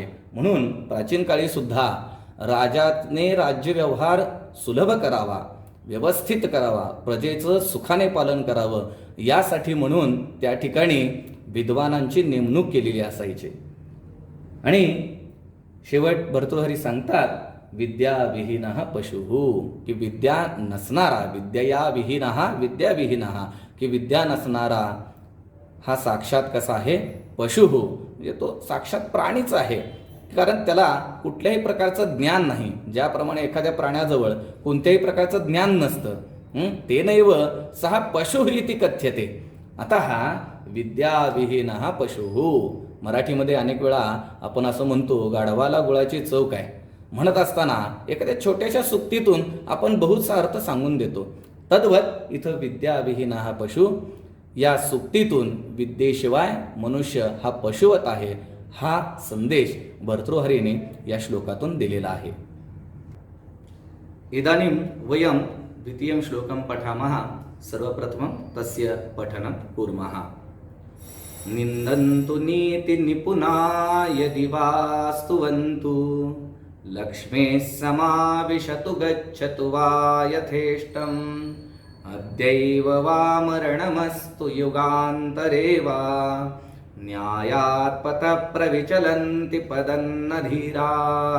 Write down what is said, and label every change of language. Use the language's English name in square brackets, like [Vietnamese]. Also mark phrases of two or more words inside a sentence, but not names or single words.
[Marathi] म्हणून प्राचीन काळी सुद्धा राजाने राज्यव्यवहार सुलभ करावा, व्यवस्थित करावा, प्रजेचं सुखाने पालन करावं, यासाठी म्हणून त्या ठिकाणी विद्वानांची नेमणूक केलेली असायची. आणि शेवट भर्तृहरी सांगतात, [Sanskrit] विद्याविहीनः पशुः, [Marathi] की विद्या नसणारा, [Sanskrit] विद्यया विहीनः विद्याविहीनः, [Marathi] की विद्या नसणारा हा साक्षात कसा आहे, पशुः, म्हणजे तो साक्षात प्राणीच आहे. कारण त्याला कुठल्याही प्रकारचं ज्ञान नाही. ज्याप्रमाणे एखाद्या प्राण्याजवळ कोणत्याही प्रकारचं ज्ञान नसतं, ते [Sanskrit] नैव सहा पशुः इति कथ्यते. [Marathi] आता हा [Sanskrit] विद्याविहीनः पशुः. [Marathi] मराठीमध्ये अनेक वेळा आपण असं म्हणतो, गाढवाला गुळाची चव काय, म्हणत असताना एखाद्या छोट्याशा सुक्तीतून आपण बहुतसा अर्थ सांगून देतो. तद्वत इथं [Sanskrit] विद्याविहीनः पशु [Marathi] या सुक्तीतून विद्येशिवाय मनुष्य हा पशुवत आहे, हा संदेश भर्तृहरीने या श्लोकातून दिलेला आहे. [Sanskrit] इदानीं वयं द्वितीयं श्लोकं पठामः. सर्वप्रथमं तस्य पठनं कुर्मः. निन्दन्तु नीति निपुना यदि वा स्तुवन्तु, लक्ष्मीः समाविशतु गच्छतु वा यथेष्टम्, अद्यैव वा मरणमस्तु युगान्तरे वा, न्यायात् पथः प्रविचलन्ति पदन्न धीराः.